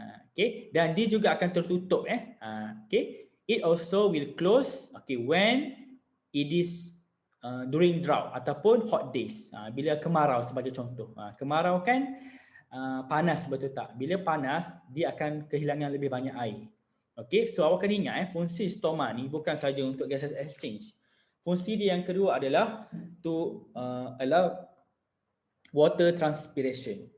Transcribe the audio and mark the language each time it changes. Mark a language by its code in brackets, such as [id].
[ms] Okay, dan dia juga akan tertutup okay. [en] It also will close okay when it is during drought [ms] ataupun [en] hot days. [ms] Bila kemarau sebagai contoh. Kemarau kan panas, betul tak? Bila panas dia akan kehilangan lebih banyak air. Okay, so awak kena ingat fungsi stoma ni bukan saja untuk gases exchange. Fungsi dia yang kedua adalah [en] to allow water transpiration.